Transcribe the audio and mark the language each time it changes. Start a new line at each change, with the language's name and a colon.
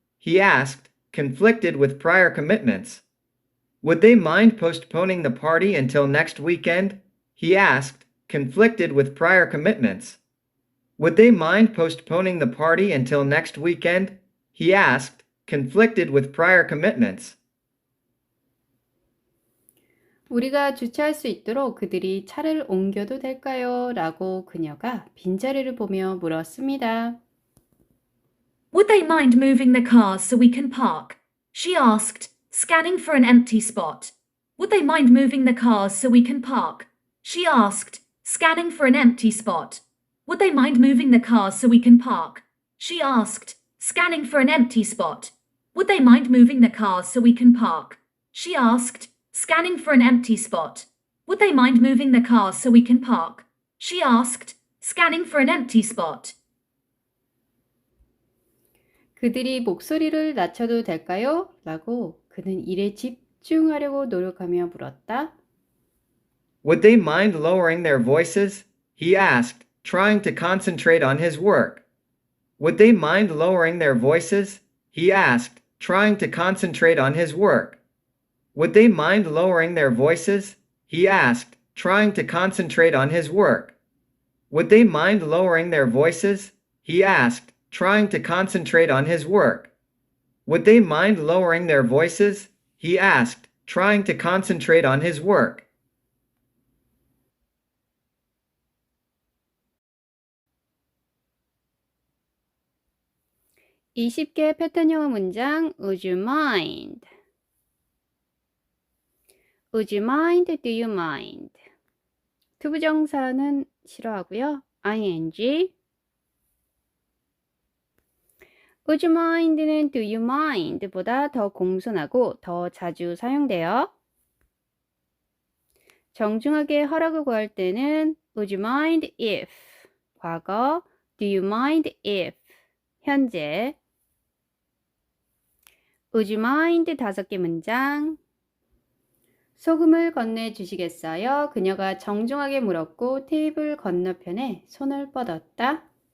English: He asked, conflicted with prior commitments. Would they mind postponing the party until next weekend? He asked, conflicted with prior commitments. Would they mind postponing the party until next weekend? He asked, conflicted with prior commitments.
Korean: 우리가 주차할 수 있도록 그들이 차를 옮겨도 될까요? 라고 그녀가 빈자리를 보며 물었습니다.
English: Would they mind moving the cars so we can park? She asked, scanning for an empty spot. Would they mind moving the cars so we can park? She asked, scanning for an empty spot. Would they mind moving the cars so we can park? She asked, scanning for an empty spot. Would they mind moving the cars so we can park? She asked, scanning for an empty spot. Would they mind moving the cars so we can park? She asked, scanning for an empty spot.
Korean: 그들이 목소리를 낮춰도 될까요? 라고 그는 일에 집중하려고 노력하며 물었다.
English: Would they mind lowering their voices? He asked, trying to concentrate on his work. Would they mind lowering their voices? He asked, trying to concentrate on his work. Would they mind lowering their voices? He asked, trying to concentrate on his work. Would they mind lowering their voices? He asked, trying to concentrate on his work. Would they mind lowering their voices? He asked, trying to concentrate on his work.
Korean: (20개) 패턴 영어 문장.
English: Would you mind? Would you mind? Do you mind?
Korean: 투부정사는 싫어하고요. ing.
English: Would you mind
Korean: 는
English: do you mind
Korean: 보다 더 공손하고 더 자주 사용돼요. 정중하게 허락을 구할 때는
English: Would you mind if
Korean: 과거,
English: Do you mind if
Korean: 현재.
English: Would you mind
Korean: 5개 문장. 소금을 건네주시겠어요? 그녀가 정중하게 물었고 테이블 건너편에 손을 뻗었다.